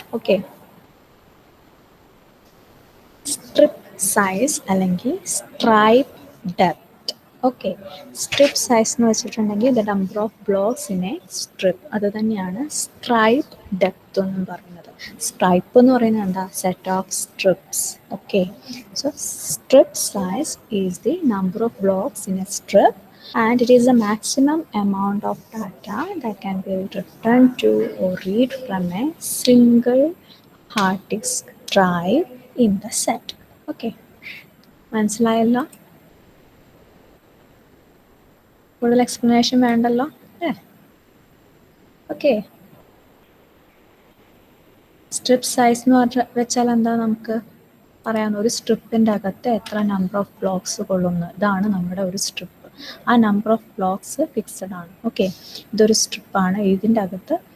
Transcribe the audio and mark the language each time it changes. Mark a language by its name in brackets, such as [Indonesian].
[Malayalam] Okay, strip size അല്ലെങ്കിൽ stripe depth. Okay, strip size എന്ന് വെച്ചിട്ടുണ്ടെങ്കിൽ [English] the number of blocks in a strip, [Malayalam] അത് തന്നെയാണ് സ്ട്രൈപ്പ് ഡെപ്ത് എന്നും പറയുന്നത്. സ്ട്രൈപ്പ് എന്ന് പറയുന്നത് എന്താ? Set of strips. [English] Okay, so strip size is the number of blocks in a strip and it is the maximum amount of data that can be written to or read from a single hard disk drive in the set. [Malayalam] Okay, മനസ്സിലായല്ലോ? കൂടുതൽ explanation വേണ്ടല്ലോ അല്ലേ? Okay, strip size എന്ന് വെച്ചാൽ എന്താ നമുക്ക് പറയാം? ഒരു സ്ട്രിപ്പിൻ്റെ അകത്ത് എത്ര നമ്പർ ഓഫ് ബ്ലോക്സ് കൊള്ളുന്നു, ഇതാണ് നമ്മുടെ ഒരു സ്ട്രിപ്പ്. ആ നമ്പർ ഓഫ് ബ്ലോക്സ് ഫിക്സഡ് ആണ്. ഓക്കെ, ഇതൊരു സ്ട്രിപ്പാണ്, ഇതിൻ്റെ അകത്ത്